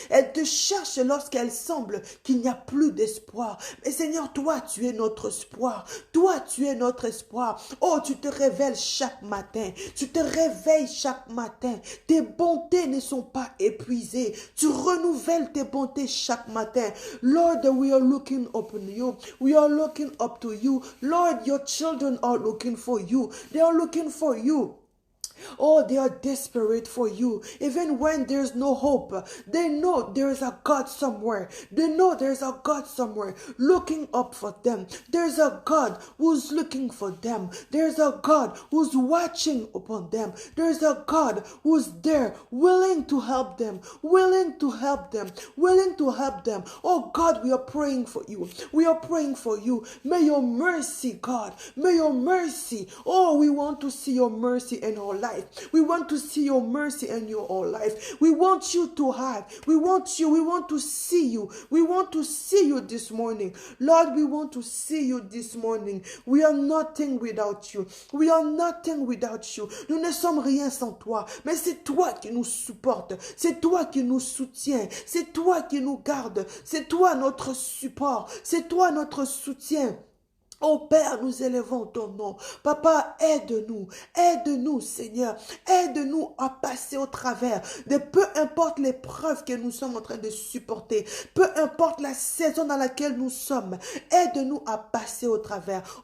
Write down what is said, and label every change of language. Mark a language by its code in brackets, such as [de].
[fr] Elles te cherchent lorsqu'elles semblent qu'il n'y a plus d'espoir. Mais Seigneur, toi, tu es notre espoir. Toi, tu es notre espoir. Oh, tu te révèles chaque matin. Tu te réveilles chaque matin. Tes bontés ne sont pas épuisées. Tu renouvelles tes bontés chaque matin. [en] Lord, we are looking up on you. We are looking up to you. Lord, your children are looking for you. They are looking for you. Oh, they are desperate for you. Even when there's no hope, they know there's a God somewhere. They know there's a God somewhere looking up for them. There's a God who's looking for them. There's a God who's watching upon them. There's a God who's there, willing to help them, willing to help them, willing to help them. Oh God, we are praying for you. We are praying for you. May your mercy, God, may your mercy. Oh, we want to see your mercy in our life. We want to see your mercy in your whole life. We want you to have. We want you. We want to see you. We want to see you this morning. Lord, we want to see you this morning. We are nothing without you. We are nothing without you. [fr] Nous ne sommes rien sans toi. Mais c'est toi qui nous supporte. C'est toi qui nous soutient. C'est toi qui nous garde. C'est toi notre support. C'est toi notre soutien. Oh Père, nous élevons ton nom. Papa, aide-nous Seigneur, aide-nous à passer au travers de peu importe l'épreuve que nous sommes en train de supporter, peu importe la saison dans laquelle nous sommes, aide-nous à passer au travers.